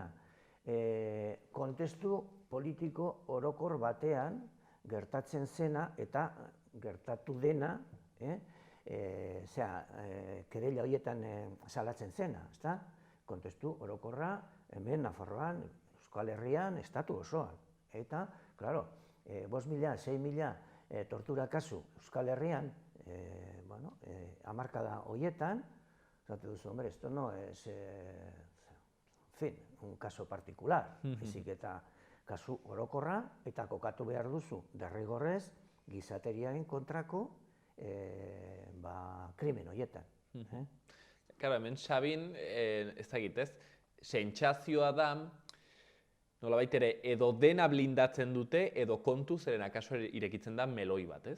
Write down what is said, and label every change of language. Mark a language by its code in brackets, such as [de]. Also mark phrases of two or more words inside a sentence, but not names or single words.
[eu] Kontestu politiko orokor batean gertatzen zena eta gertatu dena, kereila horietan salatzen zena, ezta? Kontestu orokorra, hemen, Nafarroan, Euskal Herrian, estatu osoan. Eta, klaro, 5.000, 6.000 tortura kasu Euskal Herrian, hamarkada horietan, zate duzu, [es] hombre, esto no es, un caso particular, [eu] baizik eta, kasu orokorra, eta kokatu behar duzu derrigorrez gizateriaren kontrako krimen horietan. Claro, hemen Sabin, ez dakit, sentsazioa da, nolabait ere, edo dena blindatzen dute, edo kontu zeren akaso irekitzen da meloi bat, ez?